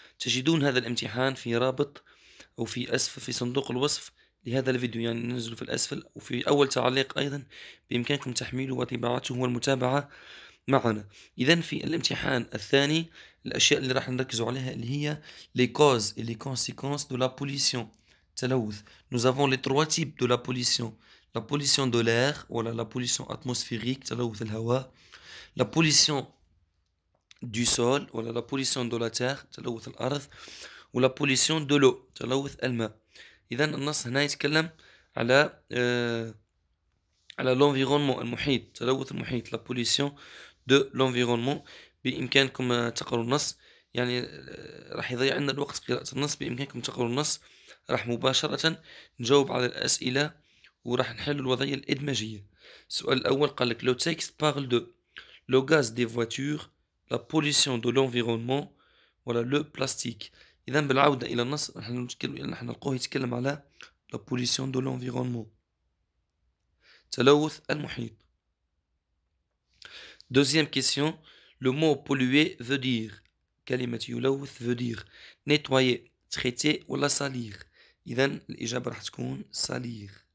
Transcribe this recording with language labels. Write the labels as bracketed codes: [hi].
[ar] تجدون هذا الامتحان في رابط أو في أسفل في صندوق الوصف لهذا الفيديو، يعني ننزل في الأسفل، وفي أول تعليق أيضا بإمكانكم تحميله وطباعته والمتابعة معنا. إذا في الامتحان الثاني الأشياء اللي راح نركزوا عليها اللي هي [fr] les causes et les conséquences de la pollution، [ar] تلوث. [fr] Nous avons les trois types de la pollution: la pollution de l'air ولا la pollution atmosphérique [ar] تلوث الهواء، [fr] la pollution du sol ولا la pollution de la terre [ar] تلوث الأرض، [fr] و la pollution de l'eau [ar] تلوث الماء. إذا النص هنا يتكلم على على l'environnement المحيط، تلوث المحيط، [fr] la pollution de l'environnement. [ar] بإمكانكم تقرأوا النص، يعني راح يضيع عنا الوقت قراءة النص، بإمكانكم تقرأوا النص، راح مباشرة نجاوب على الأسئلة وراح نحل الوضعية الإدماجية. السؤال الأول قال لك [fr] لو تكست parle de le gaz des voitures, la pollution de l'environnement ولا le plastique. [ar] إذا بالعودة إلى النص نحن نلقوه يتكلم على [fr] la pollution de l'environnement، [ar] تلوث المحيط. [fr] Deuxième question, le mot polluer veut dire، [ar] كلمة يلوث [fr] veut dire nettoyer، traiter ولا salir. [ar] إذا الإجابة راح تكون salir.